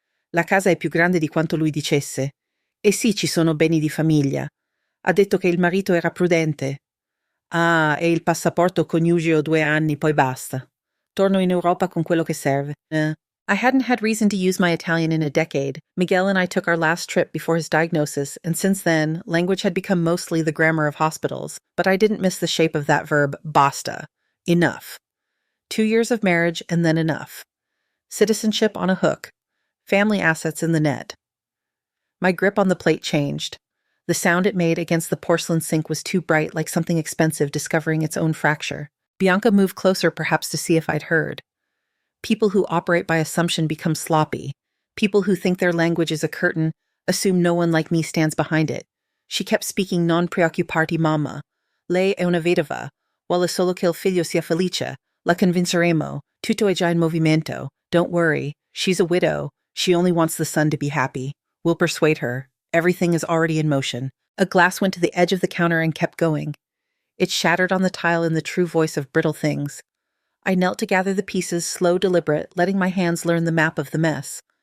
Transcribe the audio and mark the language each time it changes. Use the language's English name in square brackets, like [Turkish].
[Italian] "La casa è più grande di quanto lui dicesse. E sì, ci sono beni di famiglia. Ha detto che il marito era prudente. Ah, e il passaporto coniugeo 2 anni, poi basta. Torno in Europa con quello che serve." [English] I hadn't had reason to use my Italian in a decade. Miguel and I took our last trip before his diagnosis, and since then, language had become mostly the grammar of hospitals. But I didn't miss the shape of that verb, basta. Enough. 2 years of marriage, and then enough. Citizenship on a hook. Family assets in the net. My grip on the plate changed. The sound it made against the porcelain sink was too bright, like something expensive discovering its own fracture. Bianca moved closer, perhaps to see if I'd heard. People who operate by assumption become sloppy. People who think their language is a curtain assume no one like me stands behind it. She kept speaking: [Italian] "Non preoccuparti, mamma. Lei è una vedova. Vuole solo che il figlio sia felice. La convinceremo. Tutto è già in movimento. [English] Don't worry. She's a widow. She only wants the son to be happy. We'll persuade her. Everything is already in motion." A glass went to the edge of the counter and kept going. It shattered on the tile in the true voice of brittle things. I knelt to gather the pieces, slow, deliberate, letting my hands learn the map of the mess.